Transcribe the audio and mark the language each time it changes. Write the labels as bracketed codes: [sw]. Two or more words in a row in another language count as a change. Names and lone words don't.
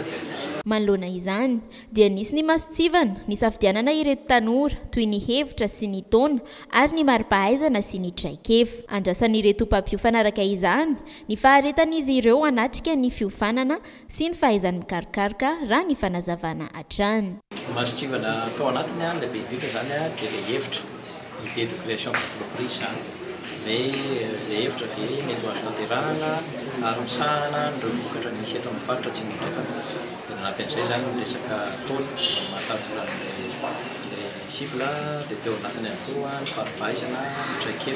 [mg] Manoloana izany dia nisy ny masotsivana ny safidianana ireto tanora toy ny hevitra sy ny taona ary ny mari-pahaizana sy ny traikefa. Andrasan'ireto mpampiofana araka izany ny faharetan'izy ireo hanatrika ny fiofanana sy ny fahaizany mikarokaroka raha ny fanazavana hatrany. Masotsivana tao anatiny ilay be indrindra zany dia ilay hevitra [fr] idée de création d'entreprise [mg] zany. Ilay hevitra ve mety ho azo tanterahana ary misahana ireo vokatra misy eto amin'ny faritra Tsimondrefana. Dia nanampin'izay zany ny resaka taona mahatamporan'ilay cible dia teo anatiny ihany koa ny faripahaizana ny traikefa.